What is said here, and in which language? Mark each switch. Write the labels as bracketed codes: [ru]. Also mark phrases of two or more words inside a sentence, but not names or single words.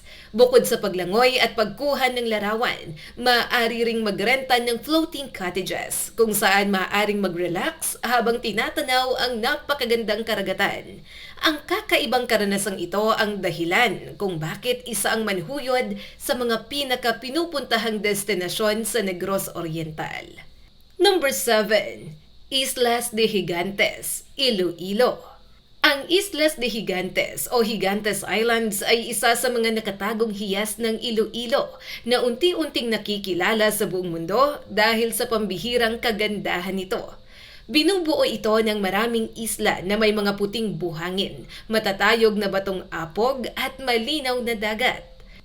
[tl] Bukod sa paglangoy at pagkuha ng larawan, maaari ring magrenta ng floating cottages kung saan maaaring mag-relax habang tinatanaw ang napakagandang karagatan. Ang kakaibang karanasang ito ang dahilan kung bakit isa ang Manhuyod sa mga pinaka-pinupuntahang destinasyon sa Negros Oriental. Number 7, Islas de Gigantes, Iloilo. Ang Islas de Gigantes o Gigantes Islands ay isa sa mga nakatagong hiyas ng Iloilo na unti-unting nakikilala sa buong mundo dahil sa pambihirang kagandahan nito. Binubuo ito ng maraming isla na may mga puting buhangin, matatayog na batong apog at malinaw na dagat.